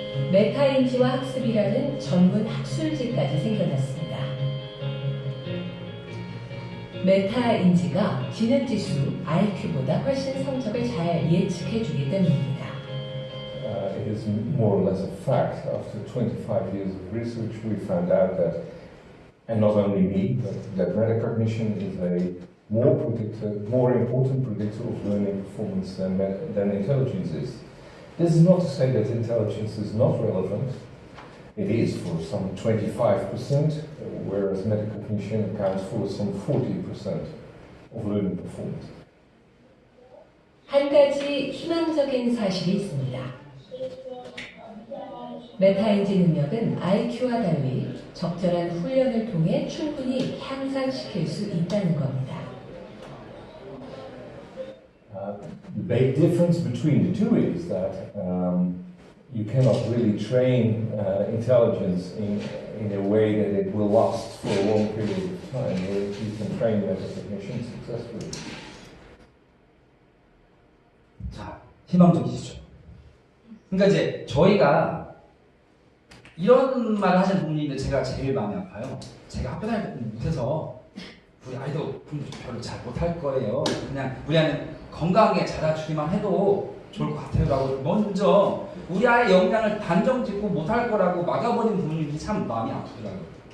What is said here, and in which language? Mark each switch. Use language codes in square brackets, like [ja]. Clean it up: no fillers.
[ko] 메타인지와 학습이라는 전문 학술지까지 생겨났습니다. 메타인지가 지능지수 IQ보다 훨씬 성적을 잘 예측해주기 때문입니다. [en] It is more or less a fact. After 25 years of research, we found out that, and not only me, but that metacognition is a more important predictor of learning performance than intelligence is. This is not to say that intelligence is not relevant. It is for some 25%, whereas metacognition accounts for some 40% of learning performance. [ko] 한 가지 희망적인 사실이 있습니다. 메타인지 능력은 IQ와 달리 적절한 훈련을 통해 충분히 향상시킬 수 있다는 겁니다. [en] The big difference between the two is that you cannot really train intelligence in a way that it will last for a long period of time. You can train metacognition successfully. [ko] 자, 희망적이시죠? 그러니까 이제 저희가 이런 말을 하시는 부모님들 제가 제일 마음이 아파요. 제가 학교 다닐 때 공부 못해서 우리 아이도 공부 별로 잘 못할 거예요. 그냥 우리 아이는 건강하게 자라주기만 해도 좋을 것 같아요 라고 먼저 우리 아이의 역량을 단정짓고 못할 거라고 막아버리는 부모님들이 참 마음이 아프더라고요.